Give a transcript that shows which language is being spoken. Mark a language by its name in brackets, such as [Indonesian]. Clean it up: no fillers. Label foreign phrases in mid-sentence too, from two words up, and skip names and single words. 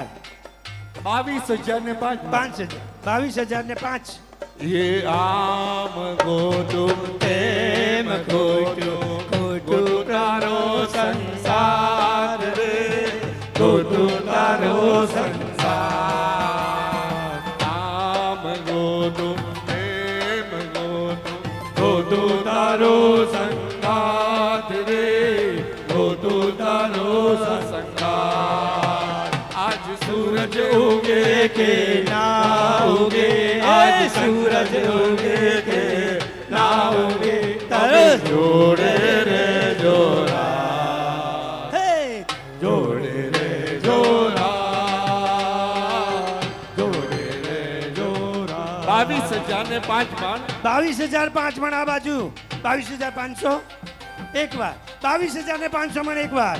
[Gujarati] 22,000 ને 5 22,000 ને 5 યે આમ ગોટુમ તેમ ગોટુમ ગોટુ તારો સંસાર રે ગોટુ તારો સંસાર. આમ ગોટુમ તેમ ગોટુમ ગોટુ તારો સંસાર રે ગોટુ તારો સંસાર. આજ સૂરજ ઉગે કે ના ઉગે આજ સૂરજ ઉગે કે ના ઉગે તારો જોડે રે જોરા હે જોડે રે જોરા જોડે રે જોરા. 22,000 ને 5 મણ 22,005 મણ આ બાજુ 22,500 એકવાર 22,500 મણ એકવાર